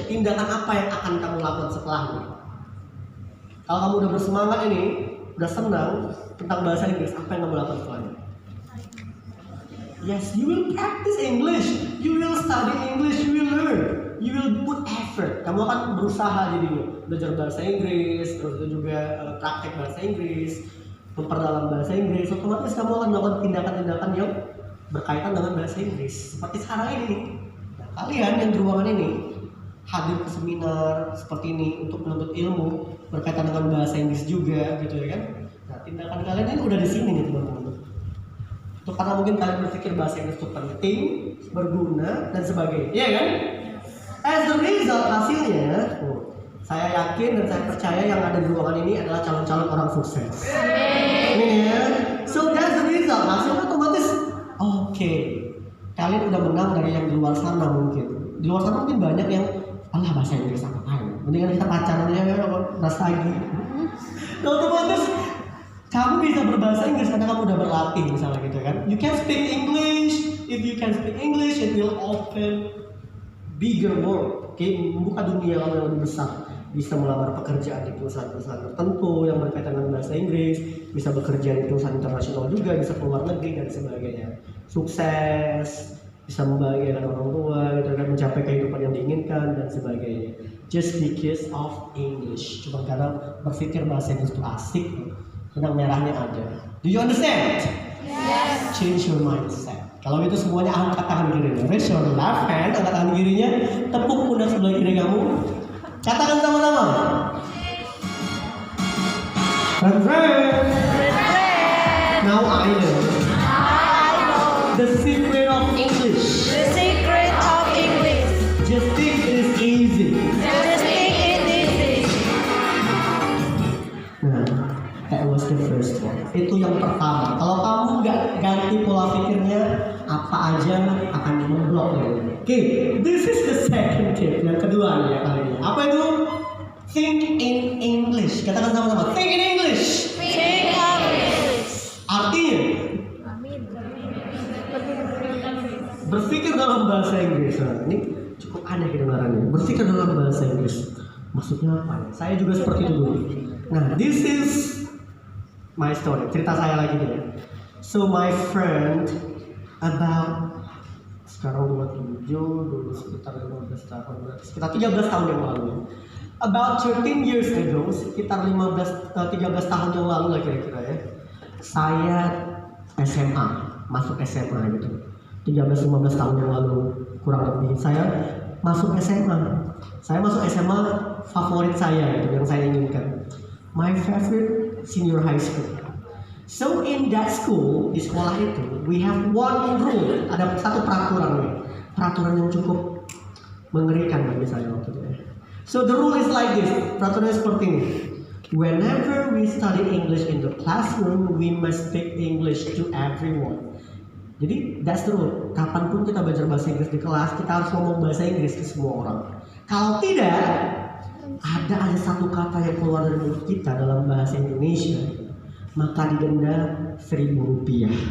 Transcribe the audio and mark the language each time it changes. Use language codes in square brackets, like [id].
[id] Tindakan apa yang akan kamu lakukan setelahnya? Kalau kamu udah bersemangat ini, udah senang tentang bahasa Inggris, apa yang kamu lakukan setelahnya? [en] Yes, you will practice English. You will study English. You will learn. You will put effort. [id] Kamu akan berusaha jadinya belajar bahasa Inggris, terus itu juga praktek bahasa Inggris, memperdalam bahasa Inggris. Otomatis kamu akan melakukan tindakan-tindakan yang berkaitan dengan bahasa Inggris. Seperti sekarang ini. Nah, kalian yang di ruangan ini hadir ke seminar seperti ini untuk menuntut ilmu berkaitan dengan bahasa Inggris juga, gitu ya kan? Nah, tindakan kalian ini udah di sini nih teman-teman. Itu karena mungkin kalian berpikir bahasa Inggris itu penting, berguna dan sebagainya, iya kan? [en] As a result [id] hasilnya, saya yakin dan saya percaya yang ada di ruangan ini adalah calon-calon orang sukses. Amin ya. [en] So that's the result. [id] Hasilnya otomatis oke. Kalian udah menang dari yang di luar sana mungkin. Di luar sana mungkin banyak yang alah bahasa Inggris apa-apain. Mendingan kita pacaran aja ya, lagi. Nah, otomatis kamu bisa berbahasa Inggris karena kamu udah berlatih misalnya gitu kan. [en] You can speak English. If you can speak English, it will open bigger world. [id] Oke, membuka dunia kamu yang lebih besar. Bisa melamar pekerjaan di perusahaan-perusahaan tertentu yang berkaitan dengan bahasa Inggris, bisa bekerja di perusahaan internasional juga, bisa keluar negeri dan sebagainya. Sukses, bisa membahagiakan orang tua, gitu kan, mencapai kehidupan yang diinginkan dan sebagainya. [en] Just because of English. [id] Cuma karena berpikir bahasa Inggris itu asik, benang merahnya ada. [en] Do you understand? Yes. Change your mindset. [id] Kalau itu semuanya angkat tangan kirinya. [en] Raise your left hand, [id] angkat tangan kirinya, tepuk pundak sebelah kiri kamu. Katakan sama-sama. [en] Friend. Now I know the secret of English. The secret of English. Just think it is easy. Just think it is. Nah, that was the first one. [id] Itu yang pertama. Kalau kamu nggak ganti pola pikirnya, apa aja akan memblok ya. [en] Oke, this is the second tip. [id] Yang kedua nih ya kali ini. Apa itu? [en] Think in English. [id] Katakan sama-sama. [en] Think in English. Think of English. [id] Artinya Amin. berpikir dalam bahasa Inggris. Nah, ini cukup aneh kedengarannya. Berpikir dalam bahasa Inggris. Maksudnya apa? Saya juga seperti itu dulu. Nah, [en] this is my story. [id] Cerita saya lagi nih ya. [en] So my friend about [id] sekarang 27, dulu sekitar 15 tahun, sekitar 13 tahun yang lalu. [en] About 13 years ago, [id] sekitar 13 tahun yang lalu lah kira-kira ya. Saya SMA, masuk SMA gitu. 13-15 tahun yang lalu kurang lebih. Saya masuk SMA. Saya masuk SMA favorit saya gitu, yang saya inginkan. [en] My favorite senior high school. So in that school, [id] di sekolah itu, [en] we have one rule. [id] Ada satu peraturan nih. Peraturan yang cukup mengerikan bagi saya waktu itu ya. [en] So the rule is like this. [id] Peraturannya seperti ini. [en] Whenever we study English in the classroom, we must speak English to everyone. [id] Jadi [en] that's the rule. [id] Kapanpun kita belajar bahasa Inggris di kelas, kita harus ngomong bahasa Inggris ke semua orang. Kalau tidak, ada aja satu kata yang keluar dari mulut kita dalam bahasa Indonesia, maka didenda Rp1.000.